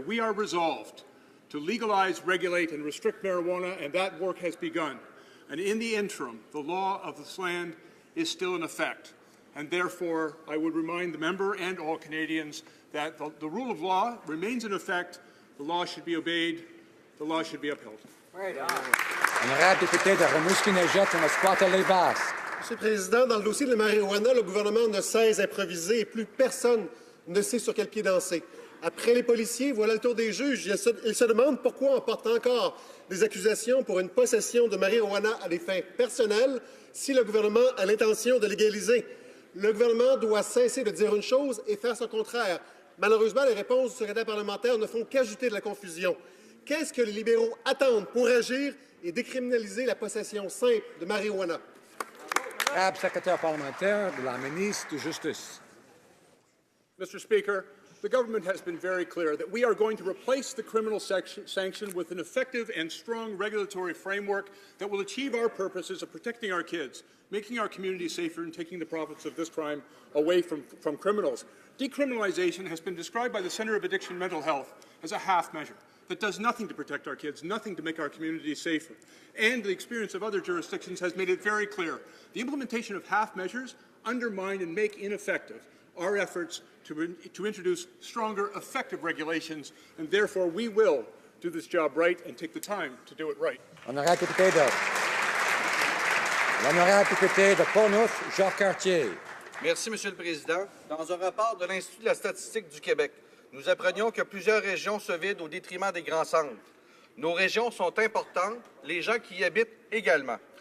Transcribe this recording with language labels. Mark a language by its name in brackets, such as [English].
[English] We are resolved to legalise, regulate and restrict marijuana, and that work has begun. And in the interim, the law of this land is still in effect. And therefore, I would remind the member and all Canadians that the rule of law remains in effect. The law should be obeyed. The law should be upheld. [French] Honorable député de Rimouski-Neigette and Esquoit-Les-Basses. Monsieur le Président, dans le dossier de la marijuana, le gouvernement ne cesse d'improviser et plus personne ne sait sur quel pied danser. Après les policiers, voilà le tour des juges. Ils se demandent pourquoi on porte encore des accusations pour une possession de marijuana à des fins personnelles si le gouvernement a l'intention de légaliser. Le gouvernement doit cesser de dire une chose et faire son contraire. Malheureusement, les réponses du secrétaire parlementaire ne font qu'ajouter de la confusion. Qu'est-ce que les libéraux attendent pour agir et décriminaliser la possession simple de marijuana? Secrétaire parlementaire de la ministre de Justice. [English] Mr. Speaker, the government has been very clear that we are going to replace the criminal sanction with an effective and strong regulatory framework that will achieve our purposes of protecting our kids, making our communities safer, and taking the profits of this crime away from criminals. Decriminalization has been described by the Centre of Addiction and Mental Health as a half measure that does nothing to protect our kids, nothing to make our communities safer. And the experience of other jurisdictions has made it very clear. The implementation of half measures undermine and make ineffective our efforts to introduce stronger, effective regulations, and therefore we will do this job right and take the time to do it right. [French] L'honorable député de Communes, Jacques Cartier. Merci, Monsieur le Président. Dans un rapport de l'Institut de la statistique du Québec, nous apprenions que plusieurs régions se vident au détriment des grands centres. Nos régions sont importantes, les gens qui y habitent également.